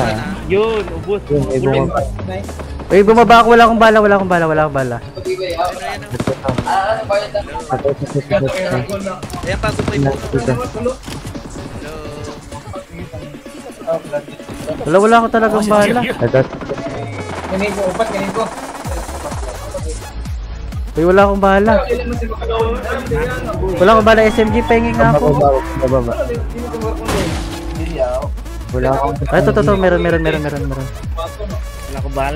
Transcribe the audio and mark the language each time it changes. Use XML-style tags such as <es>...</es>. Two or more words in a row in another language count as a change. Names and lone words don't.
<tl>Yun, ubos. Yun, may bumaba. Ay, bumaba ako. Wala akong bala. Ayan, pasok mo yung Hello. Wala ako talagang</tl> <zh>发现敌</zh> <tl>bala.</tl> <zh>人，</zh> <tl>Ay, wala akong bala. SMG, penging nga ako. Bababa. Wala akong... Ay, to. Meron. Wala ko bala.</tl>